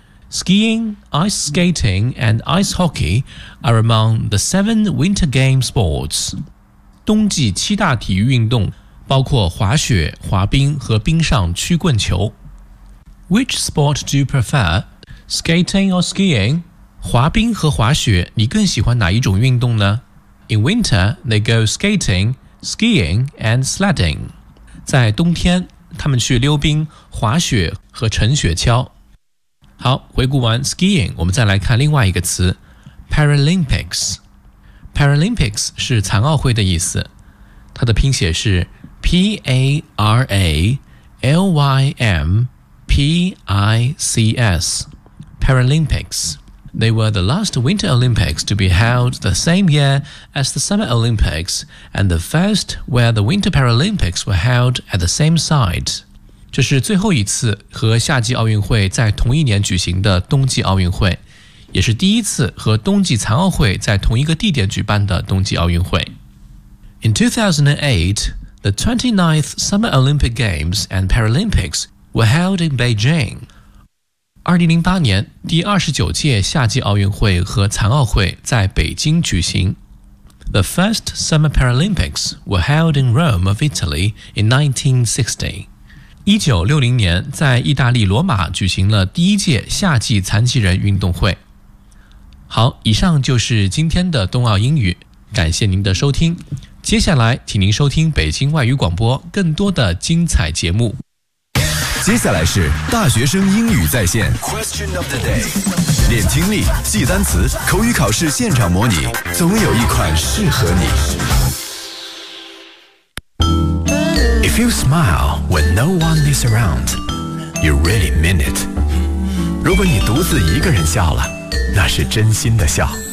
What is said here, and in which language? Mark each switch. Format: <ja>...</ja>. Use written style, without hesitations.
<en>Skiing, ice skating and ice hockey are among the seven winter game sports.</en> <zh>冬季七大体育运动包括滑雪、滑冰和冰上曲棍球。</zh> <en>Which sport do you prefer? Skating or skiing?</en> <zh>滑冰和滑雪，你更喜欢哪一种运动呢？</zh> <en>In winter, they go skating, skiing, and sledding.</en> <zh>在冬天，他们去溜冰、滑雪和乘雪橇。好，回顾完 skiing, 我们再来看另外一个词 ,Paralympics。 Paralympics 是残奥会的意思。它的拼写是 P-A-R-A-L-Y-M-P-I-C-S。Paralympics。</zh> <en>They were the last Winter Olympics to be held the same year as the Summer Olympics and the first where the Winter Paralympics were held at the same site.</en> <zh>这是最后一次和夏季奥运会在同一年举行的冬季奥运会，也是第一次和冬季残奥会在同一个地点举办的冬季奥运会。</zh> <en>In 2008, the 29th Summer Olympic Games and Paralympics were held in Beijing.</en> <zh>2008年第29届夏季奥运会和残奥会在北京举行。</zh> <en>The first Summer Paralympics were held in Rome of Italy in 1960.</en> <zh>1960年在意大利罗马举行了第一届夏季残疾人运动会。好，以上就是今天的冬奥英语，感谢您的收听。接下来请您收听北京外语广播更多的精彩节目。接下来是大学生英语在线</zh> <en>Question of the day，</en> <zh>练听力，记单词，口语考试现场模拟，总有一款适合你。</zh> <en>If you smile when no one is around, you really mean it.</en> <zh>如果你独自一个人笑了，那是真心的笑。</zh>